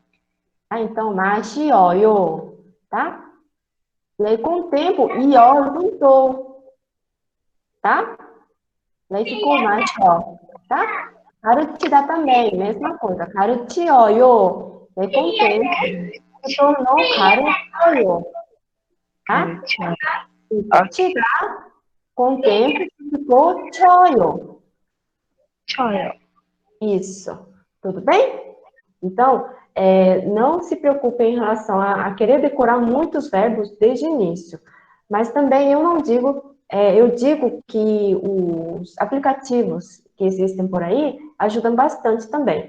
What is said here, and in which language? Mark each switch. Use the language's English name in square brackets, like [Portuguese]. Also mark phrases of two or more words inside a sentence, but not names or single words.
[Portuguese] Então, 마시어요, tá? E aí, com o tempo, ió juntou, tá? E aí ficou 마셔, tá? 가르치다 também, mesma coisa. 가르치어요. É com tempo. Se tornou 가르쳐요. Tá? [Korean] 가르쳐. [Portuguese] 치다 com tempo ficou 쳐요. [Korean] 쳐요. [Portuguese] Isso. Tudo bem? Então, não se preocupe em relação a querer decorar muitos verbos desde o início. Mas também eu não digo, eu digo que os aplicativos que existem por aí ajudam bastante também.